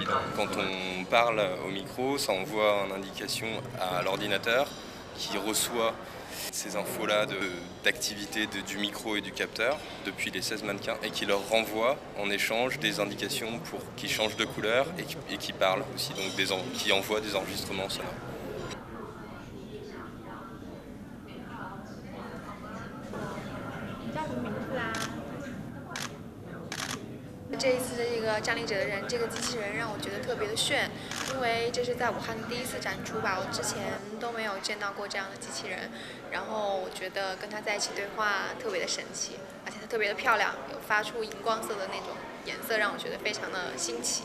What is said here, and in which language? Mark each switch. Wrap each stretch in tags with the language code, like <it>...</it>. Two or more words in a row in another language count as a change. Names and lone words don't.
<fr>Quand on parle au micro, ça envoie une indication à l'ordinateur qui reçoit ces infos-là d'activité du micro et du capteur depuis les 16 mannequins et qui leur renvoie en échange des indications pour qu'ils changent de couleur et qui parlent aussi, donc qui envoient des enregistrements sonores.</fr> <zh>这一次的这个站立者的人，这个机器人让我觉得特别的炫，因为这是在武汉第一次展出吧，我之前都没有见到过这样的机器人，然后我觉得跟它在一起对话特别的神奇，而且它特别的漂亮，有发出荧光色的那种颜色，让我觉得非常的新奇。</zh>